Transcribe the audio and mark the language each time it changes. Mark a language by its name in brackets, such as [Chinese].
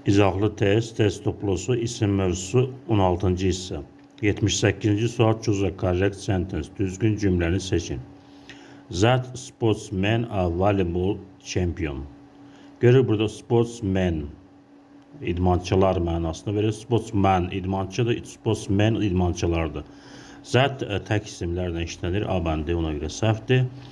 [Azerbaijani] İzahlı test toplusu, isim mövzusu 16-cı hissə. 78-ci sual [English] choose a correct sentence. [Azerbaijani] Düzgün cümləni seçin. [English] That sportsman a volleyball champion. [Azerbaijani] Görür burada sportsman idmançılar mənasını verir. Sportsman idmançıdır, sportsman idmançılardır. That tək isimlərlə işlənir. A bəndi ona görə səhvdir.